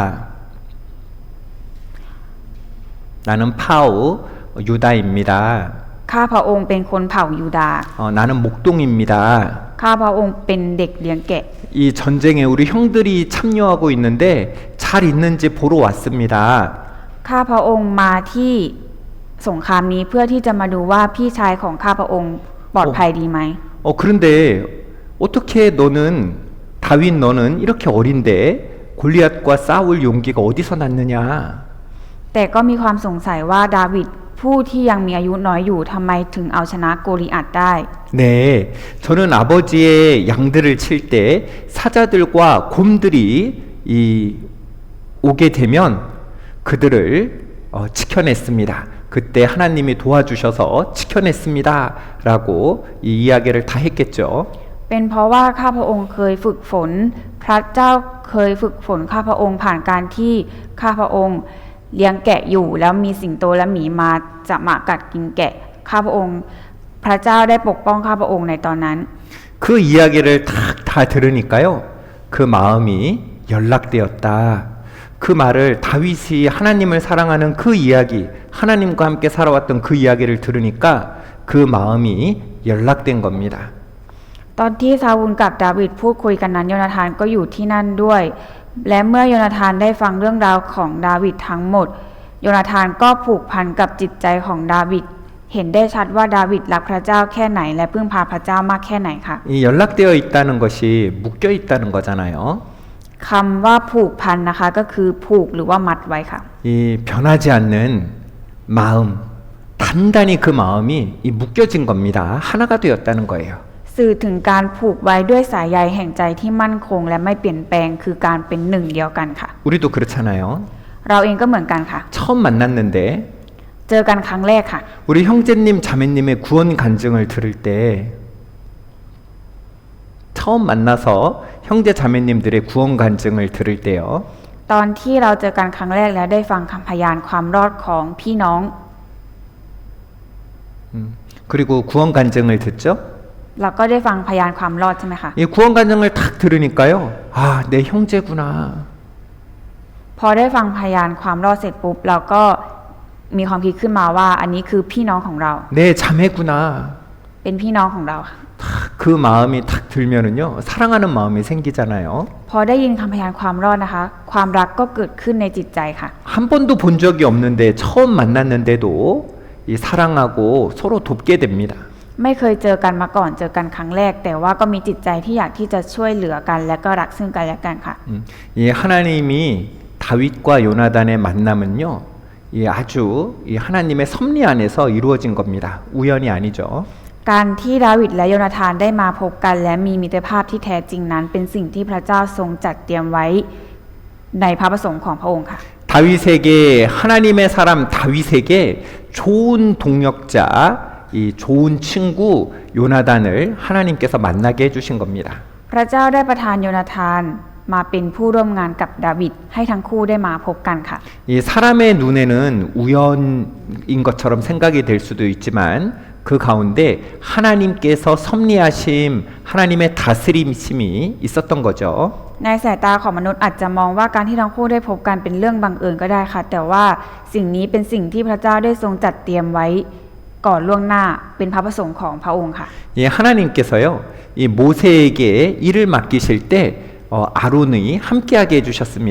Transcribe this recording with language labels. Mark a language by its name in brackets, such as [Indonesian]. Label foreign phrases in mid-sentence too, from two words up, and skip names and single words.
[Korean] 나는 파우 유다입니다. [Thai] ข้าพระองค์เป็นคนเผ่ายูดาห์ [Korean] 나는 목동입니다. [Thai] ข้าพระองค์เป็นเด็กเลี้ยงแกะ [Korean] 이 전쟁에 우리 형들이 참여하고 있는데 잘 있는지 보러 왔습니다. [Thai] ข้าพระองค์มาที่สงครามนี้เพื่อที่จะมาดูว่าพี่ชายของข้าพระองค์ปลอดภัยดีไหม [Korean] 그런데 어떻게 다윗 너는 이렇게 어린데 골리앗과 싸울 용기가 어디서 났느냐? [Thai] แต่ก็มีความสงสัยว่าดาวิดผู้ที่ยังมีอายุน้อยอยู่ทำไมถึงเอาชนะโกลิอัตได้ [Korean] 네, 저는 아버지의 양들을 칠 때 사자들과 곰들이 오게 되면 그들을 지켜냈습니다. 그때 하나님이 도와주셔서 지켜냈습니다라고 이 이야기를 다 했겠죠. [Thai] เป็นเพราะว่าข้าพระองค์เคยฝึกฝนพระเจ้าเคยฝึกฝนข้าพระองค์ผ่านการที่ข้าพระองค์เลี้ยงแกะอยู่แล้วมีสิงโตและหมีมาจะมากัดกินแกะข้าพระองค์พระเจ้าได้ปกป้องข้าพระองค์ในตอนนั้น [Korean] 그 이야기를 다 들으니까요. 그 마음이 연락되었다. 그 말을 다윗이 하나님을 사랑하는 그 이야기, 하나님과 함께 살아왔던 그 이야기를 들으니까 그 마음이 연락된 겁니다. [Thai] ตอนที่ซาวูลกับดาวิดพูดคุยกันนั้นโยนาธานก็อยู่ที่นั่นด้วย และเมื่อโยนาธานได้ฟังเรื่องราวของดาวิดทั้งหมดโยนาธานก็ผูกพันกับจิตใจของดาวิดเห็นได้ชัดว่าดาวิดรักพระเจ้าแค่ไหนและพึ่งพาพระเจ้ามากแค่ไหนค่ะ [Korean] 이 연락되어 있다는 것이 묶여 있다는 거잖아요. [Thai] คำว่าผูกพันนะคะก็คือผูกหรือว่ามัดไว้ค่ะ [Korean] 이 변하지 않는 마음, 단단히 그 마음이 묶여진 겁니다. 하나가 되었다는 거예요. [Thai] สื่อถึงการผูกไว้ด้วยสายใยแห่งใจที่มั่นคงและไม่เปลี่ยนแปลงคือการเป็นหนึ่งเดียวกันค่ะ [Korean] 우리도 그렇잖아요. [Thai] เราเองก็เหมือนกันค่ะ [Korean] 처음 만났는데 [Thai] เจอกันครั้งแรกค่ะ [Korean] 우리 형제님 자매님의 구원 간증을 들을 때 처음 만나서 형제 자매님들의 구원 간증을 들을 때요. [Thai] ตอนที่เราเจอกันครั้งแรกแล้วได้ฟังคำพยานความรอดของพี่น้อง [Korean] 그리고 구원 간증을 듣죠. [Thai] เราก็ได้ฟังพยานความรอดใช่ไหมคะ [Korean] 이 구원 간증을 탁 들으니까요. 아, 내 형제구나. [Thai] พอได้ฟังพยานความรอดเสร็จปุ๊บเราก็มีความคิดขึ้นมาว่าอันนี้คือพี่น้องของเรา [Korean] 내 자매구나. [Thai] เป็นพี่น้องของเราค่ะ [Korean] 그 마음이 탁 들면은요. 사랑하는 마음이 생기잖아요. [Thai] พอได้ยินคำพยานความรอดนะคะ ความรักก็เกิดขึ้นในจิตใจค่ะ [Korean] 한 번도 본 적이 없는데 처음 만났는데도 이 사랑하고 서로 돕게 됩니다. [Thai] ไม่เคยเจอกันมาก่อนเจอกันครั้งแรก แต่ว่าก็มีจิตใจที่อยากที่จะช่วยเหลือกันและก็รักซึ่งกันและกันค่ะ [Korean] 이 하나님이 다윗과 요나단의 만남은요. 이 아주 이 하나님의 섭리 안에서 이루어진 겁니다. 우연이 아니죠. [Thai] การที่ดาวิดและโยนาธานได้มาพบกันและมีมิตรภาพที่แท้จริงนั้นเป็นสิ่งที่พระเจ้าทรงจัดเตรียมไว้ในพระประสงค์ของพระองค์ค่ะ [Korean] 다윗에게 하나님의 사람 다윗에게 좋은 동역자 이 좋은 친구 요나단을 하나님께서 만나게 해주신 겁니다. [Thai] พระเจ้าได้ประทานโยนาธานมาเป็นผู้ร่วมงานกับดาวิดให้ทั้งคู่ได้มาพบกันค่ะ [Korean] 이 사람의 눈에는 우연인 것처럼 생각이 될 수도 있지만 그 가운데 하나님께서 섭리하심, 하나님의 다스림심이 있었던 거죠. [Thai] ในสายตาของมนุษย์อาจจะมองว่าการที่ทั้งคู่ได้พบกันเป็นเรื่องบังเอิญก็ได้ค่ะ แต่ว่าสิ่งนี้เป็นสิ่งที่พระเจ้าได้ทรงจัดเตรียมไว้ก่อนล่วงหน้าเป็นพระประสงค์ของพระองค์ค่ะ [Korean] 예, 하나님께서요, 이 모세에게 일을 맡기실 때 아론이 함께하게 해주셨습니다.